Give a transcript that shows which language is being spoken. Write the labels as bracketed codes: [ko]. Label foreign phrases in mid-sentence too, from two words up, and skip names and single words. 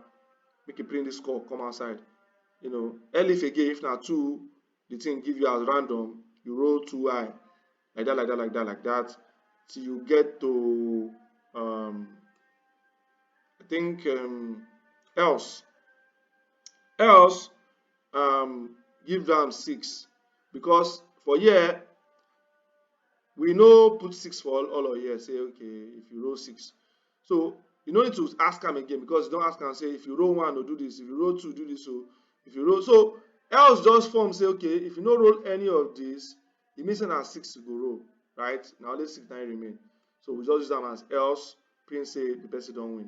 [pcm] Make you print the score come outside. Elif again, if na 2, the thing give you as random, you roll 2 I like that till you get to I think else give them 6, because for here we no put 6 for all of here. Say okay, if you roll 6, so you no need to ask am again, because you don ask am say if you roll one, o do this, if you roll two, do this. So if you roll, so else just form say okay, if you no roll any of this, e mean say na 6 you go roll, right? Na only 6 na im remain. So we just use am as else, print say the person don win.